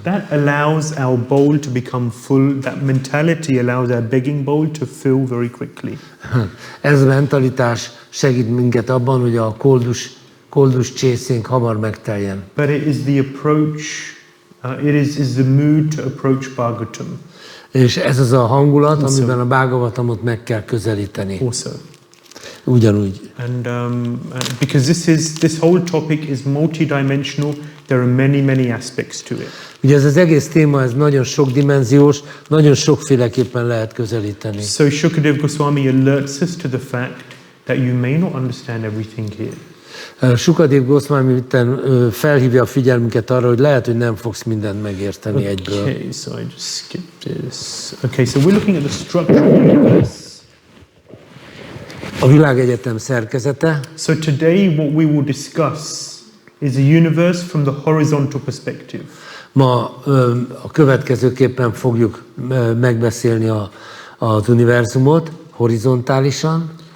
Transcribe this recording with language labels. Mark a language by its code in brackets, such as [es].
[en] That allows our bowl to become full. That mentality allows our begging bowl to fill very quickly. [hu] Ez a mentalitás segít minket abban, hogy a koldus csészénk hamar megteljen. [en] But it is the approach, it is the mood to approach Bhagavatam. [hu] És ez az a hangulat, amiben a Bhagavatamot meg kell közelíteni. [en] Also. [hu] Ugyanúgy. [en] And because this whole topic is multidimensional, there are many aspects to it. [hu] Ugye ez az egész téma, ez nagyon sokdimenziós, nagyon sokféleképpen lehet közelíteni. [en] So Shukadeva Goswami alerts us to the fact that you may not understand everything here. [hu] Shukadeva Goswami felhívja a figyelmünket arra, hogy lehet, hogy nem fogsz mindent megérteni egyből. [en] Okay, so I just skipped this. Okay, so we're looking at the structure of the universe. [hu] A világegyetem szerkezete. [en] So today what we will discuss is the universe from the horizontal perspective. [hu] Ma a következőképpen fogjuk megbeszélni az univerzumot horizontálisan.